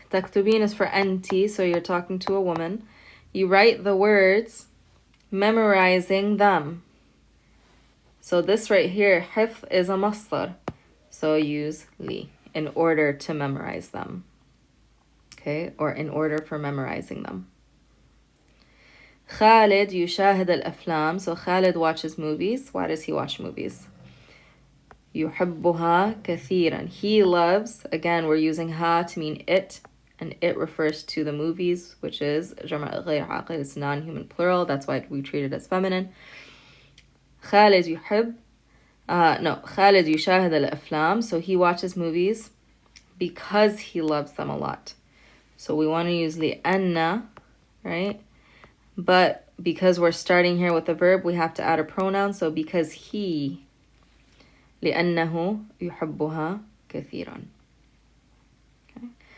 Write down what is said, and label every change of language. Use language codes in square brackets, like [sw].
[en] تكتبين is for anti, so you're talking to a woman. You write the words, memorizing them. So this right here, حفظ, is a masdar. So use li in order to memorize them. Okay, or in order for memorizing them. [ar] Khalid يشاهد الأفلام. [en] So Khalid watches movies. Why does he watch movies? [ar] يحبها كثيرا. [en] He loves, again, we're using ha to mean it, and it refers to the movies, which is جمع غير عاقل. It's non-human plural. That's why we treat it as feminine. [ar] خالد يحب خالد يشاهد الأفلام. [en] So he watches movies because he loves them a lot. So we want to use لأن, right? But because we're starting here with a verb, we have to add a pronoun. So because he, لأنه يحبها كثيرا. Okay.